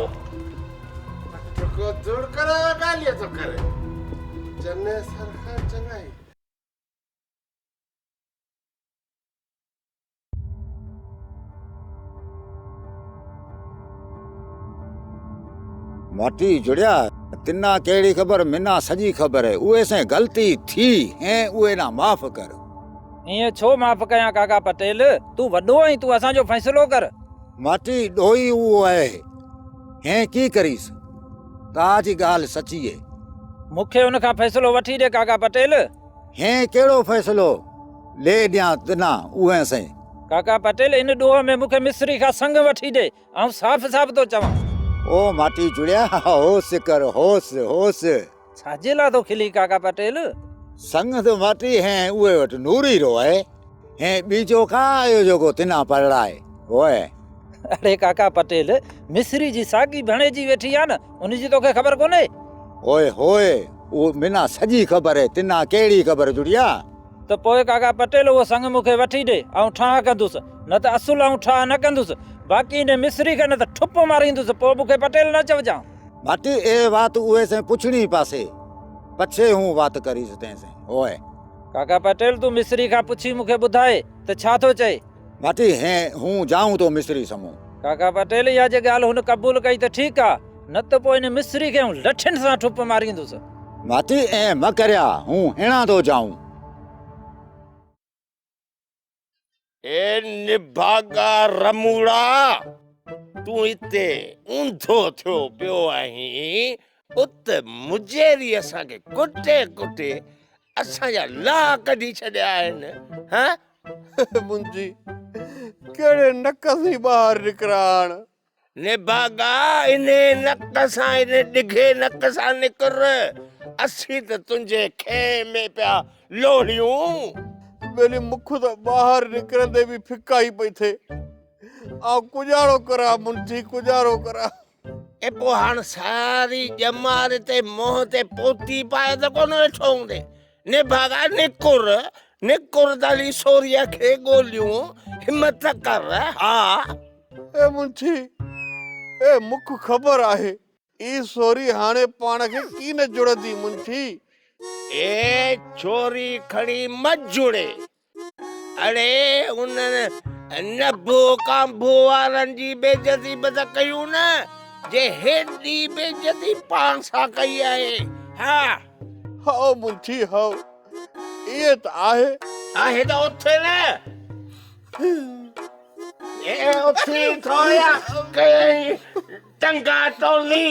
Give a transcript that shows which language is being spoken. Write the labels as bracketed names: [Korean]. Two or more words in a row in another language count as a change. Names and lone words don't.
[Sindhi] पटको धूड़ कराया ॻाल्हि तो करे जने सरखा चङाई माटी जुड़िया तिना कहिड़ी ख़बर मिना सॼी ख़बर है उहे से ग़लती थी ऐं उहे ना माफ़ कर ईअं छो माफ़ कयां काका पटेल तूं वॾो आहीं तूं असांजो फ़ैसिलो कर माटी ॾोही उहो आहे ऐं की करीस तव्हांजी ॻाल्हि सची आहे मूंखे हुन खां फ़ैसिलो वठी ॾे काका पटेल हे कहिड़ो फ़ैसिलो ले ॾियां तिना उहे से काका पटेल इन ॾोह में मूंखे मिस्री खां संग वठी ॾे ऐं साफ़ थो चवां ओ माटी जुड़िया होश कर होश छाजे लाइ थो खिली काका पटेल संग तो माटी हैं उहे वटि नूरी रो आहे ऐं ॿीजो का आयो जेको तिना पढ़ाए ओए अरे काका पटेल मिस्री जी साॻी भणेजी वेठी आहे न उनजी तोखे ख़बर कोन्हे ओए होए उहो मिना सॼी ख़बर आहे तिना कहिड़ी ख़बर जुड़िया त पोइ काका पटेल उहो संग मूंखे वठी ॾे ऐं ठाह कंदुसि न त असुल ऐं ठाह न कंदुसि बाक़ी ने मिस्री खे न त ठुप मारींदुसि पोइ मूंखे पटेल न चवजां माटी ए बात उहे से पुछणी पासे पछे हूं बात करीस तंहिंसे ओए काका पटेल तूं मिस्री खां पुछी मूंखे ॿुधाए त छा थो चए माटी हैं हूं जाऊं तो मिस्री समूह काका पटेल इहा जे ॻाल्हि हुन क़बूल कई त ठीकु आहे न त पोइ इन मिस्री खे लठियुनि सां ठुप मारींदुसि माटी ऐं म करिया हूं हिणा तो जाऊं ए निभागा रमूड़ा तूं हिते ऊंधो थियो पियो आहीं उत मुझेरी असांखे कुटे असांजा ला कढी छॾिया आहिनि हा मुंहिंजी कहिड़े नक सां ॿाहिरि निकिराण निभागा इने नक सां इने ॾिघे नक सां निकर असीं त तुंहिंजे खे में पिया लोड़ियूं मेरी मुख तो ॿाहिरि निकिरंदे बि फिका ई पई थिए ऐं गुजारो करा मुंशी गुजारो करा ए पोइ हाणे सारी ॼमार ते मोह ते पोती पाए त कोन वेठो हूंदे निभागा निकुर दली सोरीअ खे ॻोल्हियूं हिम्मत कर हा ए मुंशी ए मुख ख़बर आहे ई सोरी हाणे पाण खे की न जुड़ंदी मुंशी ए चोरी खणी मत जुड़े अरे उन्हनि नभो कांभो वारनि जी बेइज्जती बि त कयूं न जे हेॾी बेइज्जती पाण सां कई आहे हा हाओ मुंशी हाओ इहे त आहे त उथे न ए उथी थोया कई टंगा तोली